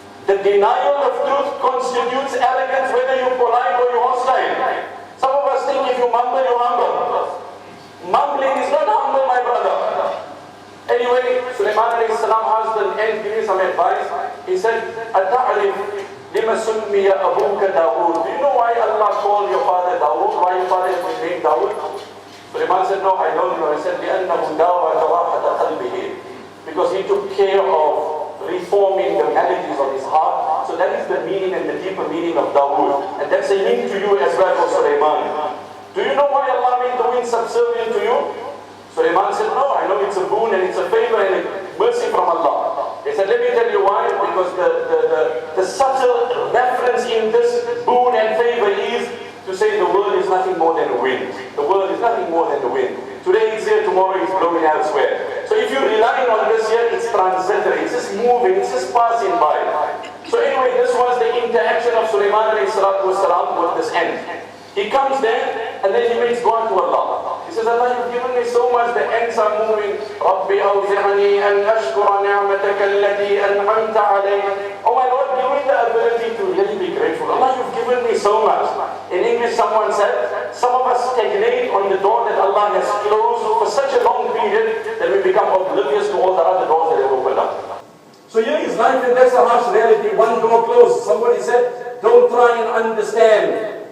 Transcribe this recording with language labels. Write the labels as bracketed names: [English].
[English] The denial of truth constitutes arrogance, whether you're polite or you're hostile. Some of us think if you mumble, you're humble. Mumbling is not humble, my brother. Anyway, Suleiman alayhi salam asked the ant, give me some advice. He said, [Arabic] أَتَعْرِفْ لِمَا سُمِّيَ أَبُوكَ دَاوُودَ. [English] Do you know why Allah called your father Dawood? Why your father was named Dawood? Suleiman said, no, I don't know. He said, [Arabic] لِأَنَّهُ دَاوَى جَوَاحَةَ قَلْبِهِ. [English] Because he took care of reforming the maladies of his heart. So that is the meaning and the deeper meaning of Dawood. And that's a link to you as well for Suleiman. Do you know why Allah made the wind subservient to you? Suleiman said, no, I know it's a boon and it's a favor and a mercy from Allah. He said, let me tell you why. Because the subtle reference in this boon and favor is to say the world is nothing more than a wind. The world is nothing more than the wind. Today it's here, tomorrow it's blowing elsewhere. So if you're relying on this here, it's moving, it's just passing by. So anyway, this was the interaction of Sulaiman alayhi salatu wasalam with this ant. He comes there and then he makes dua to Allah. He says, Allah, you've given me so much, the ants are moving. [Arabic] رَبِّ أَوْزِعْنِي أَنْ أَشْكُرَ نِعْمَتَكَ الَّتِي أَنْعَمْتَ عَلَيْهِ. [English] Oh my Lord, give me the ability to really be grateful. Allah, you've given me so much. In English, someone said, some of us stagnate on the door that Allah has closed for such a long period that we become oblivious to all the other doors that have opened up. So here is life, and that's a harsh reality. One door closed. Somebody said, don't try and understand.